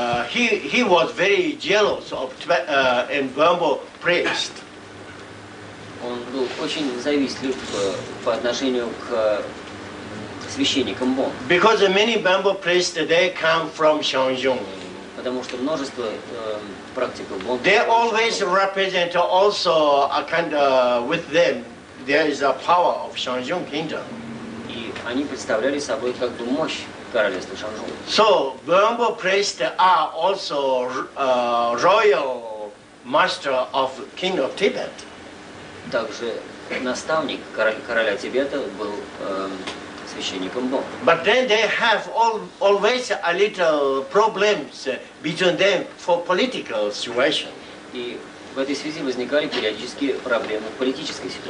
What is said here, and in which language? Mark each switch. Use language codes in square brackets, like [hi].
[en] He was very jealous of Bambo priest. [ru] Он был очень завистлив по отношению к священникам Бон. [en] Because many Bambo priests they come from Shangyong. [ru] Потому что множество практиков Бон. [en] They always represent also a kind of with them there is a power of Shangyong kingdom. [ru] И они представляли собой как бы мощь королевства Шанжу. [en] So Bambo priests are also royal master of King of Tibet. [ru] Также наставник короля Тибета был священником Бон. [en] But then they have always a little problems between them for political situation. [ru] И в этой связи возникали периодические проблемы в политической ситуации.